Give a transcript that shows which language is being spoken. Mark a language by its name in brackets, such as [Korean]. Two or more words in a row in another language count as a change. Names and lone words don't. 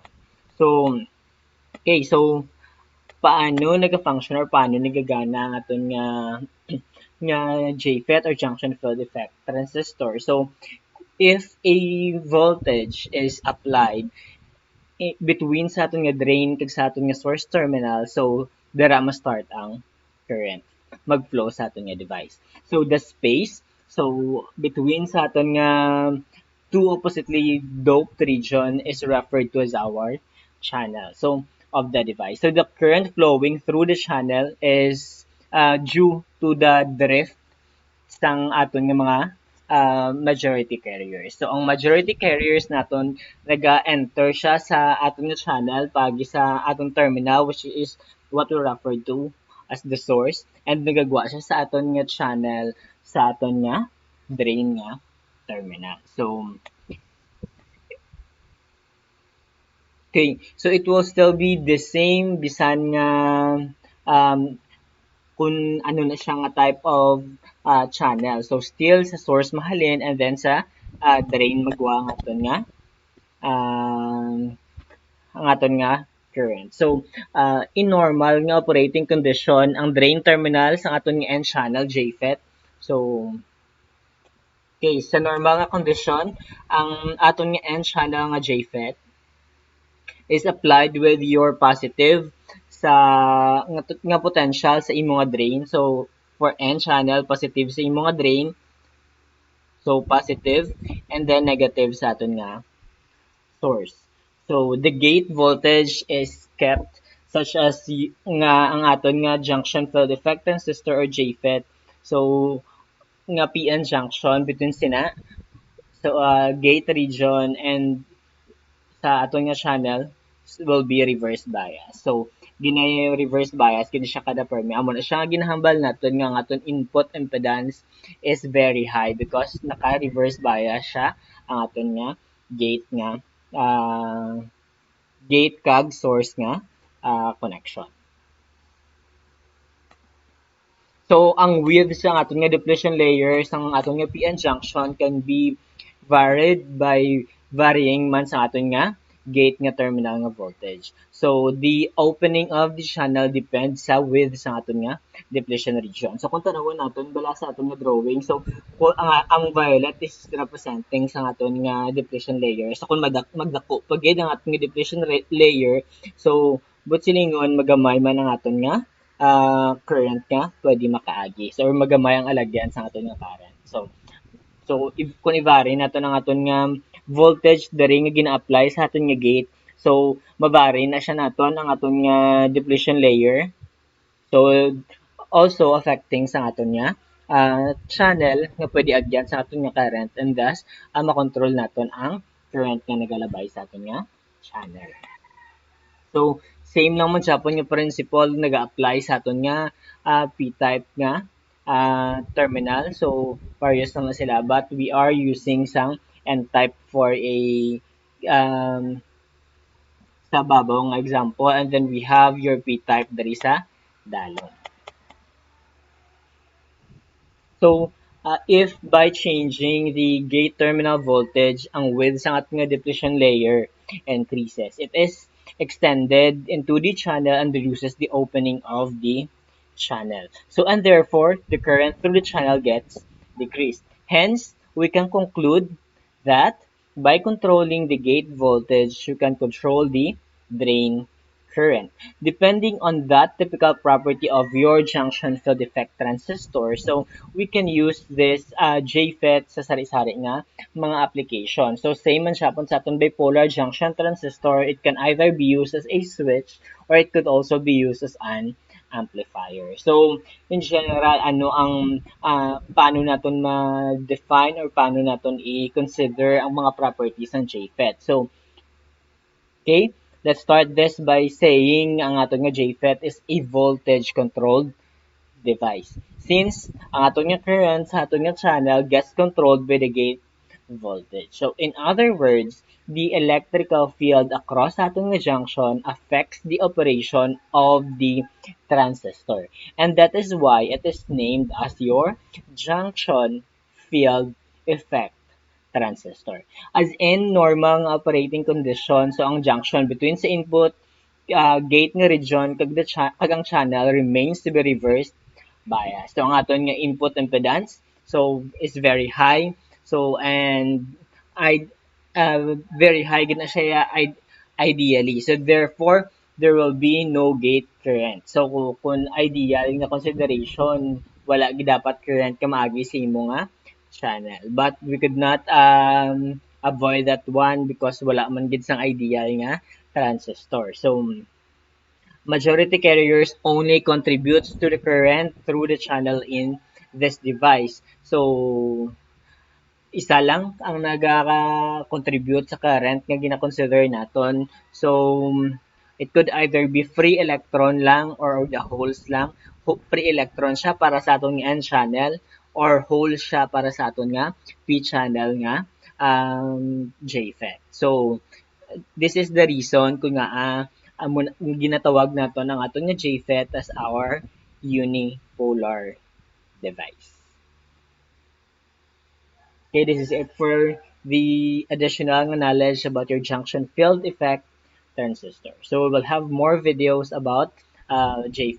[English] So okay, [Hiligaynon] so paano naga-function or paano nagagana ang aton nga JFET or [English] junction field effect transistor. So if a voltage is applied between [Hiligaynon] sa aton nga [English] drain [Hiligaynon] kag sa aton nga [English] source terminal, so [Hiligaynon] dira ma [English] start ang current. mag-flow sa aton nga device. So the space, so between [Hiligaynon] sa aton nga [English] two oppositely doped region is referred to as our channel. So of the device. So the current flowing through the channel is due to the drift [Hiligaynon] sang aton nga mga [English] majority carriers. [Hiligaynon] So ang majority carriers naton naga-enter siya sa aton nga channel pagi sa aton terminal, [English] which is what we refer to as the source, [Hiligaynon] and nagagwa siya sa aton nga channel sa aton nga drain nga terminal. [English] So okay, so it will still be the same [Hiligaynon] bisan nga um, kung ano na siya nga [English] type of channel. [Hiligaynon] So still sa source mahalin, [English] and then [Hiligaynon] sa drain magwa nga aton nga ang aton nga current. So [English] in normal [Hiligaynon] nga [English] operating condition, [Hiligaynon] ang drain terminal sa aton nga N channel JFET. So okay, sa normal nga condition, ang aton nga N channel nga JFET [English] is applied with your positive [Hiligaynon] sa nga potential sa imong nga drain. So for N channel, positive sa imong nga drain, so positive, and then negative sa aton nga source. [English] So the gate voltage is kept such as [Hiligaynon] nga ang aton nga [English] junction field effect transistor or JFET. So nga PN junction between sina, so gate region and [Hiligaynon] sa aton nga [English] channel will be reverse bias. [Hiligaynon] So ginay reverse bias kini siya kada permi. Amo na siya nga ginahambal naton nga ang aton [English] input impedance is very high because [Hiligaynon] naka reverse bias siya ang aton nga gate nga uh, gate kag source nga connection. So, ang width sa aton nga [English] depletion layer [Hiligaynon] sa aton nga PN junction [English] can be varied by varying [Hiligaynon] man sa aton nga gate nga terminal nga voltage. [English] So, the opening of the channel depends sa width [Hiligaynon] sa aton nga [English] depletion region. [Hiligaynon] So, kung tanawon naton bala sa aton nga drawing, so ang violet [English] is representing [Hiligaynon] sa aton nga depletion layer. So, kung magdako pag ang aton nga [English] depletion layer, [Hiligaynon] so but silingon magamay man ang aton nga current nga pwede makaagi. So, or magamay ang alagyan sa aton nga current. So if, kung i-vary nato ang aton nga voltage diri nga gina-apply sa aton nga gate, so mabari na siya naton ang aton nga depletion layer. [English] So also affecting [Hiligaynon] sa aton nga channel nga pwede agyan sa aton nga current, [English] and thus [Hiligaynon] makontrol naton ang current nga nagalabay sa aton nga channel. So, same lang man siya po yung principle nag-apply sa aton nga P-type nga terminal. So, various naman sila, [English] but we are using sang N-type for a um, [Hiligaynon] sa babaw nga [English] example, and then we have your P-type [Hiligaynon] diri sa dalong. [English] So, if by changing the gate terminal voltage, [Hiligaynon] ang width sa ating nga [English] depletion layer increases, it is extended into the channel and reduces the opening of the channel. So, and therefore, the current through the channel gets decreased. Hence, we can conclude that by controlling the gate voltage, you can control the drain current. Depending on that typical property of your junction field effect transistor, so we can use this JFET [Hiligaynon] sa sari-sari nga mga [English] application. So same [Hiligaynon] man siya sa atong [English] bipolar junction transistor, it can either be used as a switch or it could also be used as an amplifier. So in general, [Hiligaynon] ano ang paano naton ma-define or paano naton i-consider ang mga properties ng JFET. [English] So okay, let's start this by saying [Hiligaynon] ang aton nga [English] JFET is a voltage controlled device. Since [Hiligaynon] ang aton nga [English] current [Hiligaynon] sa aton nga [English] channel gets controlled by the gate voltage. So in other words, the electrical field across [Hiligaynon] aton nga [English] junction affects the operation of the transistor. And that is why it is named as your junction field effect transistor. As in normal nga operating condition, so ang junction between sa input gate nga region [Hiligaynon] kag ang [English] channel remains to be reversed bias. So [Hiligaynon] ang aton nga [English] input impedance so is very high. So and I very high gid na siya ideally. So therefore there will be no gate current. [Hiligaynon] So kung ideal nga consideration, wala gid dapat current ka maagi sa imo nga channel. [English] But we could not avoid that one because [Hiligaynon] wala man gid sang [English] ideal nga transistor. So majority carriers only contributes to the current through the channel in this device. [Hiligaynon] So isa lang ang nagaka-contribute sa current nga gina-consider naton. [English] So, it could either be free electron lang or the holes lang. [Hiligaynon] Free electron siya para sa aton nga N channel or hole siya para sa aton nga P channel nga JFET. [English] So, this is the reason [Hiligaynon] kung nga ginatawag nato ang aton nga [English] JFET as our unipolar device. Okay, this is it for the additional knowledge about your junction field effect transistor. So we will have more videos about JFET pa.